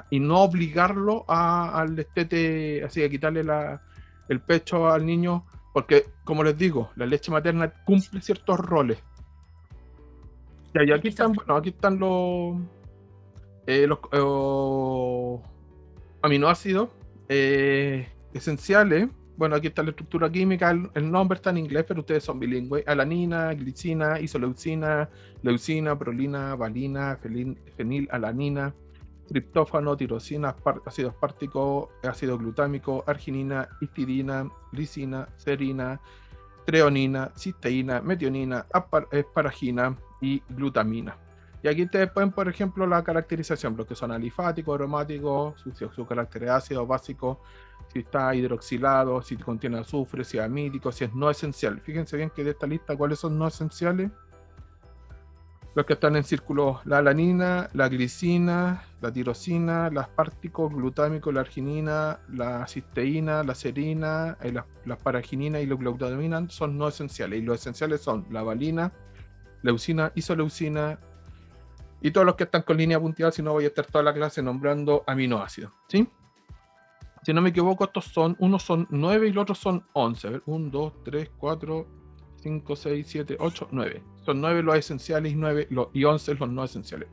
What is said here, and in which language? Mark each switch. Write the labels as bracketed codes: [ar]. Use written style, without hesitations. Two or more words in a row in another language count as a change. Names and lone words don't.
[es] Y no obligarlo al destete, así que quitarle el pecho al niño, porque, como les digo, la leche materna cumple ciertos roles. Y aquí están, bueno, aquí están los aminoácidos esenciales. Bueno, aquí está la estructura química, el nombre está en inglés, pero ustedes son bilingües. Alanina, glicina, isoleucina, leucina, prolina, valina, fenilalanina, triptófano, tirosina, ácido aspartico, ácido glutámico, arginina, histidina, lisina, serina, treonina, cisteína, metionina, asparagina y glutamina. Y aquí ustedes pueden, por ejemplo, la caracterización, los que son alifáticos, aromáticos, su carácter ácido, básico, si está hidroxilado, si contiene azufre, si es amídico, si es no esencial. Fíjense bien que de esta lista, ¿cuáles son no esenciales? Los que están en círculo: la alanina, la glicina, la tirosina, la aspartico, glutámico, la arginina, la cisteína, la serina, la asparagina y la glutamina son no esenciales. Y los esenciales son la valina, leucina, isoleucina y todos los que están con línea punteada, si no voy a estar toda la clase nombrando aminoácidos, ¿sí? Si no me equivoco, estos son, unos son 9 y los otros son 11. A ver, 1, 2, 3, 4, 5, 6, 7, 8, 9. Son 9 los esenciales y 11 los no esenciales.